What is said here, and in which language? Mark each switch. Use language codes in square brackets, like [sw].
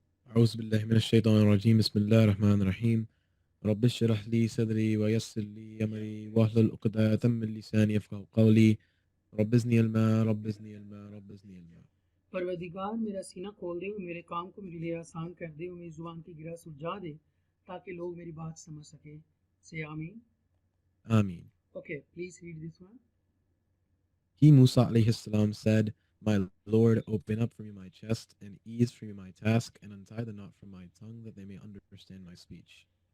[ar] أعوذ بالله من الشيطان الرجيم بسم الله الرحمن الرحيم رب اشرح لي صدري ويسر لي أمري واحلل عقدة من لساني يفقهوا قولي رب زدني علما رب زدني علما رب زدني علما. [hi] परवरदिगार मेरा सीना खोल दे और मेरे काम को मेरे लिए आसान कर दे और मेरी जुबान की गिरा सुलझा दे ताकि लोग मेरी बात समझ सके से आमीन. [en] Ameen. Okay, please read this one. He Musa alayhi salam said, My Lord, open up for me my chest and ease for me my task and untie the knot from my tongue that they may understand my speech.